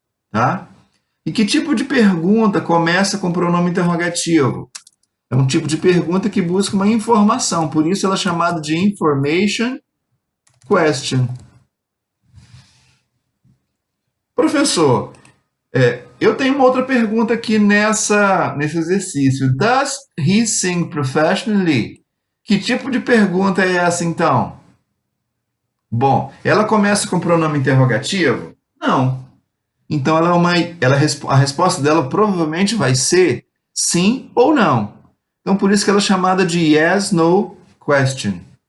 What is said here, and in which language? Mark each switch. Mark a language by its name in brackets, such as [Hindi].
[Portuguese] Tá? E que tipo de pergunta começa com pronome interrogativo? É um tipo de pergunta que busca uma informação, por isso ela é chamada de information question. Professor, eu tenho uma outra pergunta aqui nesse exercício. [English] Does he sing professionally? [Portuguese] Que tipo de pergunta é essa, então? Bom, ela começa com pronome interrogativo? Não. Então, a resposta dela provavelmente vai ser sim ou não. Então, por isso que ela é chamada de yes, no question.